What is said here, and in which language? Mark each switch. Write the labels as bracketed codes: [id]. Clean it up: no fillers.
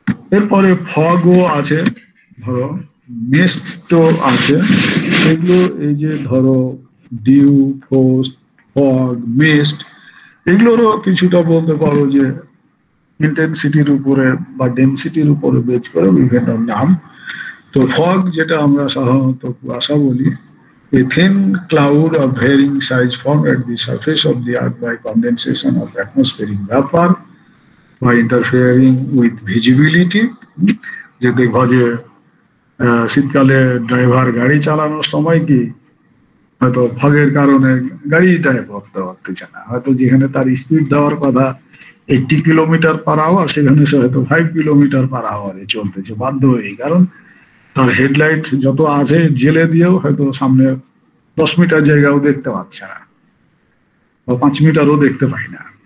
[bn] এরপরে ফগও আছে, ধরো মিস্টও আছে। এগুলো এই যে ধরো ডিউ, ফ্রস্ট, ফগ, মিস্ট, এগুলোরও কিছুটা বলতে পারো যে ইন্টেন্সিটির উপরে বা ডেন্সিটির উপরে বেচ করে বিভিন্ন নাম। তো ফগ যেটা আমরা সাধারণত কুয়াশা বলি, [en] a thin cloud of varying size formed at the surface of the earth by condensation of atmospheric vapor by interfering with visibility। [bn] যে দেখবা যে শীতকালে ড্রাইভার গাড়ি চালানোর সময় কি হয়তো ফগের কারণে গাড়িটাই করতে পারতেছে না, হয়তো যেখানে তার স্পিড দেওয়ার কথা 80 কিলোমিটার পার আওয়ার, সেখানে সে হয়তো 5 কিলোমিটার পার আওয়ারে চলতেছে বাধ্য হয়ে, কারণ তার হেডলাইট যত আছে জেলে দিয়েও হয়তো সামনে 10 মিটার জায়গাও দেখতে পাচ্ছে না, বা 5 মিটারও দেখতে পাই না।